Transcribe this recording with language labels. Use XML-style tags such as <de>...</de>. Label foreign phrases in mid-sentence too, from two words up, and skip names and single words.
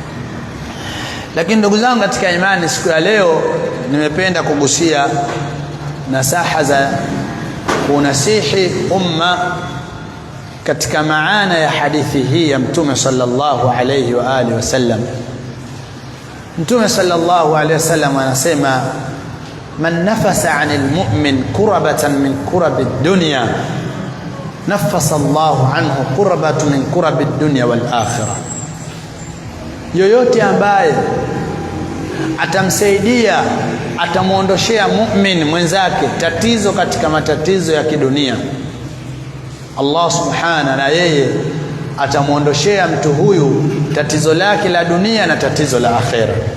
<sw>Lakini ndugu zangu katika imani, siku ya leo nimependa kugusia nasaha za kunasihi umma katika maana ya hadithi hii ya Mtume</sw> <ar>صلى الله عليه وعلى آله وسلم.</ar> <sw>Mtume</sw> <ar>صلى الله عليه وسلم</ar> <sw>anasema,</sw> <ar>من نفس عن المؤمن كربة من كرب الدنيا نفس الله عنه كربة من كرب الدنيا والآخرة.</ar> <sw>Yoyote ambaye atamsaidia, atamuondoshea mu'min mwenzake tatizo katika matatizo ya kidunia, Allah subhanahu na yeye atamuondoshea mtu huyu tatizo lake la dunia na tatizo la akhera.</sw>